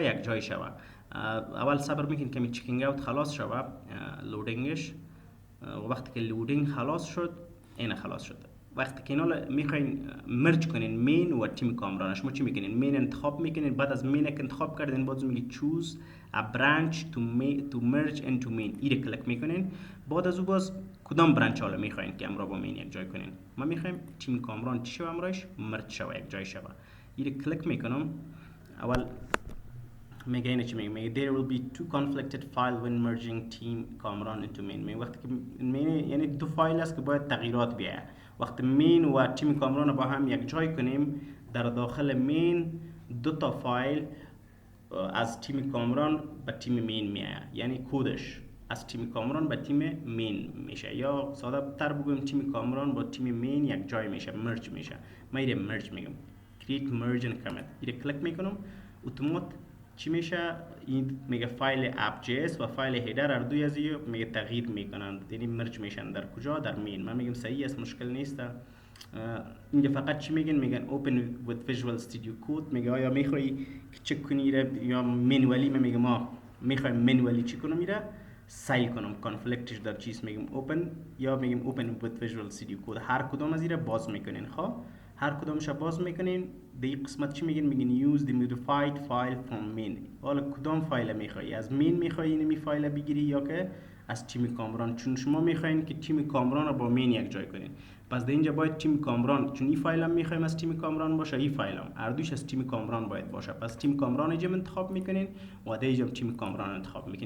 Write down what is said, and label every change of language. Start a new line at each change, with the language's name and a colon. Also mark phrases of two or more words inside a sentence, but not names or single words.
Persian: یک جای شود. اول صبر میکنین که می
English: checking out
Persian: خلاص شود لودینگش. وقتی که لودینگ خلاص شد این خلاص شد. وقتی که اینا میخواین مرج کنین مین و تیم کامران، شما چی میکنین؟ مین انتخاب میکنین. بعد از مین که انتخاب کردین باز میگه
English: choose a branch to merge into main.
Persian: این کلیک میکنین. بعد از او باز کدام برانچ حالا میخواین که امرا با مین یک جای کنین. ما میخوایم تیم کامران چی شو امراش مرج شو یک جای شو. این کلیک میکنم. اول میگه اینه چی میگه
English: there will be two conflicted file when merging team کامران into main.
Persian: میگه وقتی که main یعنی دو فایل است که باید تغییرات بیاید. وقتی مین و تیم کامران با هم یک جای کنیم، در داخل مین دو تا فایل از تیم کامران به تیم مین میاد، یعنی کدش از تیم کامران به تیم مین میشه، یا ساده تر بگویم تیم کامران با تیم مین یک جای میشه، مرج میشه. من اینو مرج میگم،
English: create merge and commit.
Persian: اینو کلیک میکنم، اتومات چی میشه؟ این میگه فایل app.js و فایل هیدر هر دوی از میگه تغییر میکنن، یعنی مرج میشن. در کجا؟ در مین. من میگم صحیح است، مشکل نیست. اینجا فقط چی میگن؟ میگن
English: open with visual studio code.
Persian: میگه آیا میخوای که چک کنی یا منولی؟ من میگم ما میخوایم منولی چی کنم، میره سیل کنم کانفلیکتش در چیز، میگم open یا میگم
English: open with visual studio code.
Persian: هر کدام از اینا باز میکنین. خب هر کدامش باز میکنین. در قسمت چی میگن؟ میگن
English: use the modified file from main.
Persian: حالا کدام فایل میخوای؟ از مین میخوای این فایل بگیری یا که از تیم کامران؟ چون شما میخواین که تیم کامران رو با مین یک جای کنین، پس در اینجا باید تیم کامران، چون این فایل هم میخوایم از تیم کامران باشه، این فایل هم هر دوش از تیم کامران باید باشه. پس تیم کامران اینجا انتخاب میکنین و در اینجا تیم کامران انتخاب میکنین.